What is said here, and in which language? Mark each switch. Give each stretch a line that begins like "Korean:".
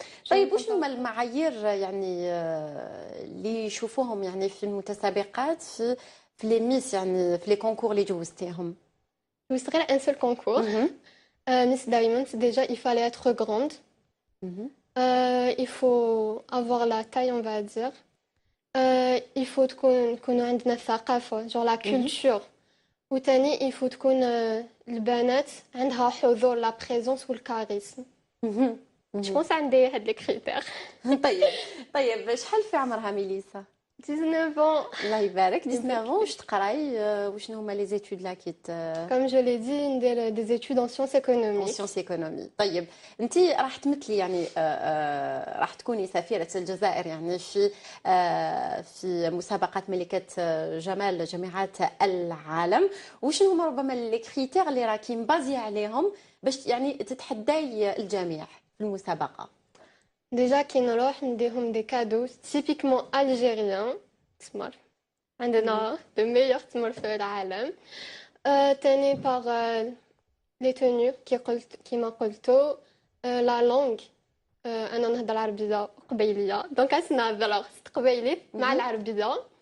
Arabic: طيب، وش هما المعايير يعني اللي يشوفوهم يعني في المتسابقات في لي ميس، يعني في لي كونكور اللي جوزتيهم؟
French: Je serais un seul concours. Miss Diamond, déjà, il fallait être grande. Il faut avoir la taille, on va dire. Il faut
Arabic: تكون عندنا الثقافة,
French: genre la culture.
Arabic: وتاني
French: il faut
Arabic: تكون البنات عندها حضور,
French: la présence
Arabic: والكاريزم.
French: Je pense
Arabic: عندي هاد
French: les critères.
Arabic: طيب شحال في عمرها ميليسا؟
French: 19 ans.
Arabic: الله يبارك.
French: 19 ans.
Arabic: واش تقراي؟ وشنو هما
French: لي زيتود لا كيت؟ Comme je l'ai dit,
Arabic: ندير
French: des études en sciences économiques. En sciences économiques.
Arabic: طيب انت راح تمثلي يعني راح تكوني سفيرة الجزائر يعني في مسابقة ملكة جمال جامعات العالم. وشنو هما ربما
French: لي كريتير
Arabic: اللي راكي مبازي عليهم باش يعني تتحداي الجميع في المسابقة؟
French: Déjà
Arabic: كي نروح نديهم
French: des cadeaux typiquement algériens.
Arabic: تمر عندنا
French: de meilleurs
Arabic: تمر في العالم. تاني
French: par les tenues
Arabic: كيما قلتو.
French: la langue
Arabic: أنا نهضر عربية قبيلية, دونك نهضر قبيلي مع العربية.